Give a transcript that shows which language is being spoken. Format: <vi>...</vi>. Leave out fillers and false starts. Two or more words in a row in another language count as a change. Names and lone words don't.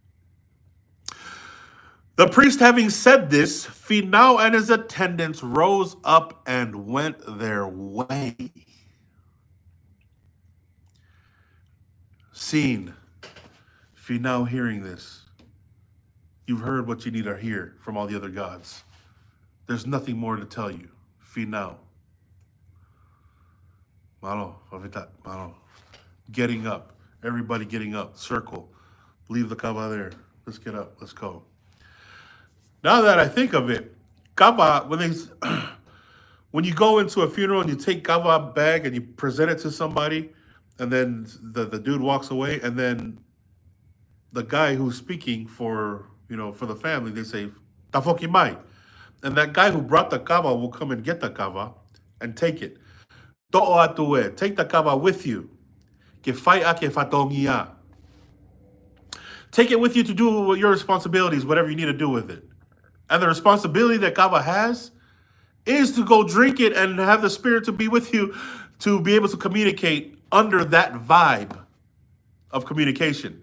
<en>The priest, having said this, Finau and his attendants rose up and went their way. Scene. Finau hearing this. You've heard what you need to hear from all the other gods. There's nothing more to tell you. Finau.</en> <to>Malo, malo.</to> <en>Getting up. Everybody getting up. Circle. Leave the kava there. Let's get up. Let's go. Now that I think of it, kava, when you go into a funeral and you take kava bag and you present it to somebody, and then the dude walks away, and then the guy who's speaking for the family, they say,</en> <to>"Tafoki mai,"</to> <en>and that guy who brought the kava will come and get the kava and take it.</en> <to>To'o atue,</to> <en>take the kava with you.</en> <to>Ke fai a ke fatongia.</to> <en>Take it with you to do your responsibilities, whatever you need to do with it. And the responsibility that kava has is to go drink it and have the spirit to be with you, to be able to communicate under that vibe of communication.</en>